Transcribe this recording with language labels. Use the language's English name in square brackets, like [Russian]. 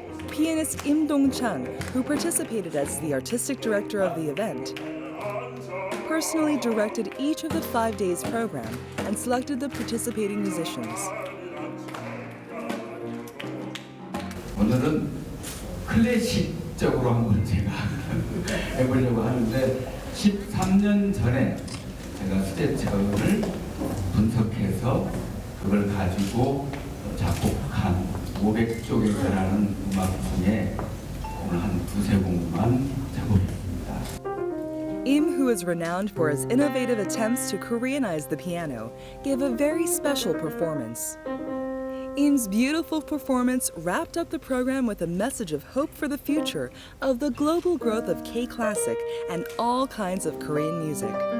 [English] Pianist Im Dong-chang, who participated as the artistic director of the event, personally directed each of the 5 days program and selected the participating musicians. [Korean] 오늘은 클래식적으로 한번 제가 해보려고 하는데 13년 전에 제가 스테츠를 분석해서 그걸 가지고 작곡한 500쪽에 달하는 음악 중에 오늘 한 두세 곡만 작곡했습니다. [English] Im, who is renowned for his innovative attempts to Koreanize the piano, gave a very special performance. Im's beautiful performance wrapped up the program with a message of hope for the future of the global growth of K-Classic and all kinds of Korean music.